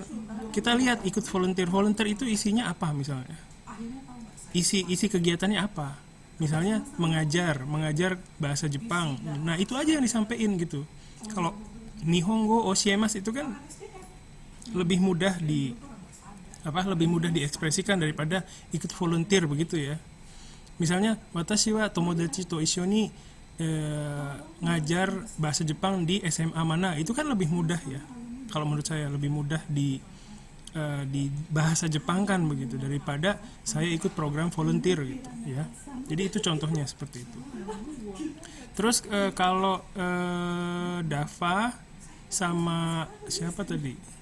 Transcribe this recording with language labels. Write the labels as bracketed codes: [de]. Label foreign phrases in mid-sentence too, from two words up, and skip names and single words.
[id] Kita lihat ikut volunteer itu isinya apa misalnya, isi kegiatannya apa, misalnya mengajar bahasa Jepang. Nah itu aja yang disampaikan gitu. Kalau [ja] 日本語教えます [id] itu kan lebih mudah diekspresikan daripada ikut volunteer begitu ya. Misalnya [ja] 私は友達と一緒に [id] ngajar bahasa Jepang di SMA mana, itu kan lebih mudah ya. Kalau menurut saya lebih mudah di bahasa Jepang kan begitu, daripada saya ikut program volunteer gitu ya. Jadi itu contohnya seperti itu. Terus kalau Dava sama siapa tadi?